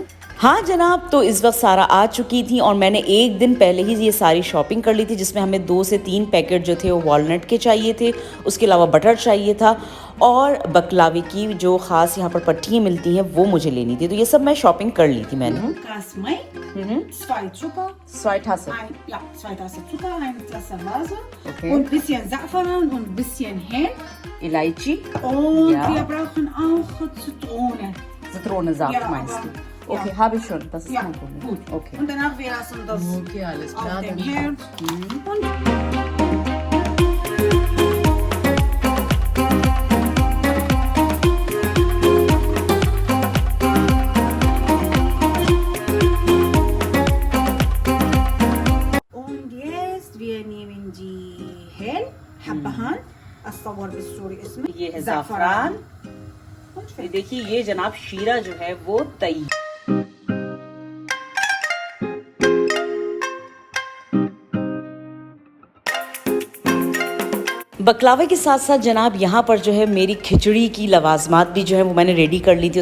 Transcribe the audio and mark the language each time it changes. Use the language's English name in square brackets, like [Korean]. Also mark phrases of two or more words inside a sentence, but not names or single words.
[Urdu] ہاں جناب، تو اس وقت سارا آ چکی تھی اور میں نے ایک دن پہلے ہی یہ ساری شاپنگ کر لی تھی، جس میں ہمیں 2 سے 3 پیکٹ جو تھے وہ والنٹ کے چاہیے تھے، اس کے علاوہ بٹر چاہیے تھا، اور بکلاوے کی جو خاص یہاں پر پٹیاں ملتی ہیں وہ مجھے لینی تھی. تو یہ سب میں شاپنگ کر لی تھی میں نے. [German] zwei Zucker, 2 Tassen. ja, 2 Tassen Zucker, eine Tasse Wasser Okay. und ein bisschen Safran und ein bisschen Henn. Elaichi. Und Ja. wir brauchen auch Zitrone. Zitronensaft Ja, meinst aber- du? Okay, ja. habe ich schon. Das ist Ja, kein Problem. gut. Okay. Und danach wir lassen das Okay, alles auf klar. dem Dann. Herd. Und jetzt wir nehmen die Henn, Habbahan, [Arabic] الصور بالسوري اسمه [Urdu] یہ ہے زعفران. [German] Und [Urdu] یہ دیکھیے، یہ جناب شیرہ جو ہے وہ تیار۔ بکلاوے کے ساتھ ساتھ جناب یہاں پر جو ہے میری کھچڑی کی لوازمات بھی جو ہے وہ میں نے ریڈی کر لی تھی.